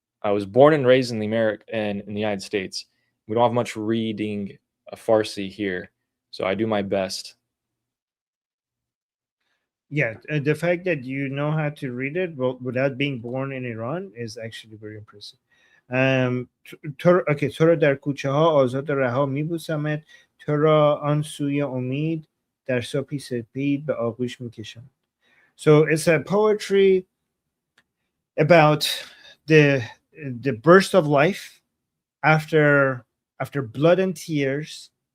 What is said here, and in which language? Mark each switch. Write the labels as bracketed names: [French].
[English] I was born and raised in the United States. We don't have much reading Farsi here, so I do my best. Yeah, the fact that you know how to read it without being born in Iran is actually very impressive. [Persian] تو را در کوچه ها آزاد و رها میبوسمت، تو را آن سوی امید در صبحی سپید به آغوش میکشم. [English] So it's a poetry about the burst of life after blood and tears.